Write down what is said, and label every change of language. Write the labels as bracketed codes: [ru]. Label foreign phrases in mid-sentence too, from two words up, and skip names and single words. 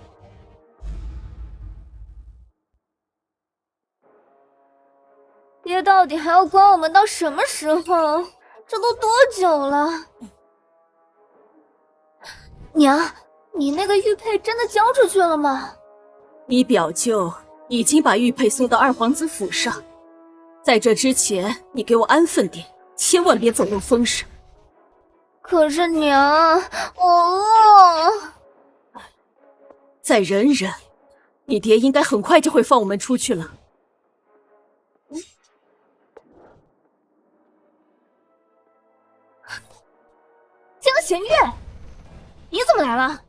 [zh] 爹到底還要管我們到什麼時候？這都多久了？娘，你那個玉佩真的交出去了嗎？你表舅已經把玉佩送到二皇子府上，在這之前，你給我安分點，千萬別走漏風聲。可是娘，我餓。再忍忍，你爹應該很快就會放我們出去了。江弦月，你怎麼來了？